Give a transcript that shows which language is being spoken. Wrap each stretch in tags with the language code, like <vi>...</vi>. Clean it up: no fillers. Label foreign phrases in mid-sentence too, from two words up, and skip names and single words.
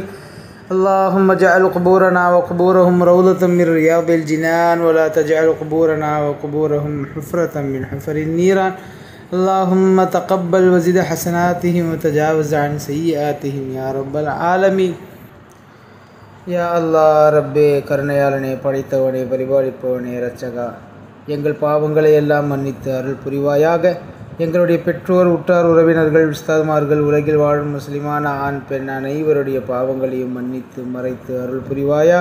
<ar>اللهم اجعل قبورنا وقبورهم روضة من رياض الجنان ولا تجعل قبورنا وقبورهم حفرة من حفر النيران. اللهم تقبل وزد حسناتهم وتجاوز عن سيئاتهم يا رب العالمين.</ar> <ta>யா அல்லாஹ் ரப்பே, கருணையாளனே, படைத்தவனே, பரிபாலிப்பவனே, இரட்சகா, எங்கள் பாவங்களை எல்லாம் மன்னித்து அருள் புரிவாயாக. எங்களுடைய பெற்றோர், உற்றார், உறவினர்கள், உஸ்தாதுமார்கள், உலகில் வாழும் முஸ்லிமான ஆண் பெண் அனைவருடைய பாவங்களையும் மன்னித்து மறைத்து அருள் புரிவாயாக.</ta>